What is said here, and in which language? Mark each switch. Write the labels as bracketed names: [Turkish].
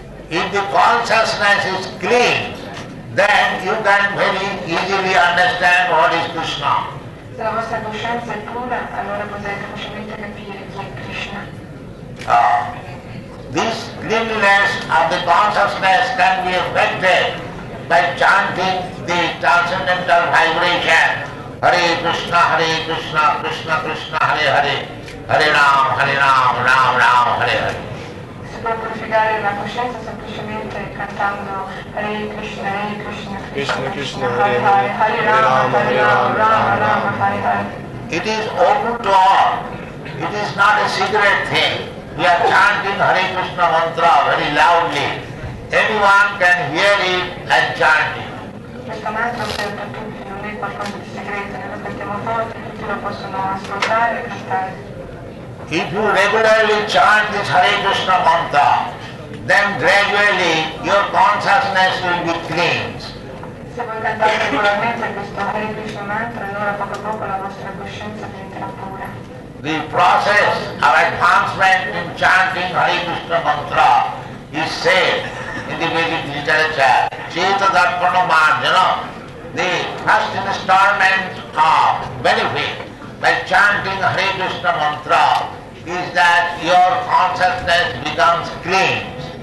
[English] If the consciousness is clean, then you can very easily understand what is Krishna. [Italian] Se la vostra coscienza è pura, allora potete facilmente capire chi è Krishna. [English] This cleanliness of the consciousness can be affected by chanting the transcendental vibration Hare Krishna, Krishna Krishna, Hare Hare, Hare Ram, Ram Ram, Hare Hare. [Italian] Si può purificare la coscienza semplicemente cantando Hare Krishna, Krishna Krishna, Hare Hare, Hare Rama, Rama, Hare Hare. [English] It is open to all. It is not a secret thing. We are chanting Hare Krishna mantra very loudly. Anyone can hear it and chant it. [Italian] Questo mantra è aperto a tutti, non è qualcosa di segreto, noi lo cantiamo forte, tutti lo possono ascoltare e cantare. [English] If you regularly chant this Hare Krishna mantra, then gradually your consciousness will be cleansed. [Italian] Se voi cantate regolarmente questo Hare Krishna mantra, allora poco a poco la vostra coscienza diventerà pura. [English] The process of advancement in chanting Hare Krishna mantra is said in the Vedic literature. [Sanskrit] Cheta Darpana Marjana, [English] the first installment of benefit by chanting Hare Krishna mantra is that your consciousness becomes clean.